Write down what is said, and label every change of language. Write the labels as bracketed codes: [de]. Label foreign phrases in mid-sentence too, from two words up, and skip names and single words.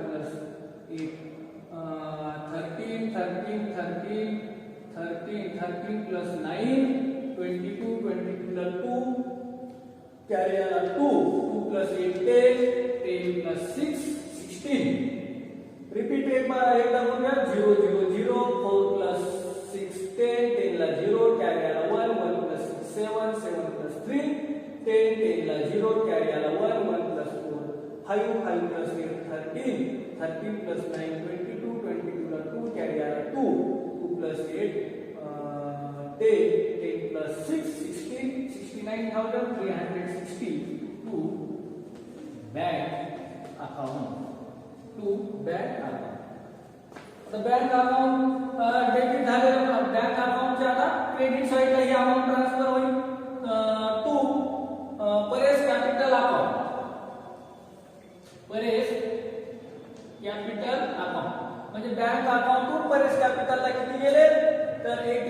[en] plus 8 13 13 13 13 13 plus 9 22 22 ला 2 carry ला 2 2 plus 8 10 10 plus [mr] 6 16 repeat [hi] एक बार [mr] एकदा बघूया 0 0 0 4 plus 6 10 10 ला [en] 0 carry ला 1 1 plus 6 7 7 plus 3 10 10 ला 0 carry ला 1 1 plus 4 5 5 plus 8 13 13 plus 9 22 22 ला 2 carry ला 2 2 plus 8 10 10 plus 6 16 69,360 to bank account to bank account. [mr] तर [en] bank account debit [mr] झालेलं बँक अकाउंटच्या आता क्रेडिट साइडला ही [en] amount transfer [mr] होईल [en] to Pares capital account Pares capital account [mr] म्हणजे [en] bank account to Pares [mr] कॅपिटलला किती गेले तर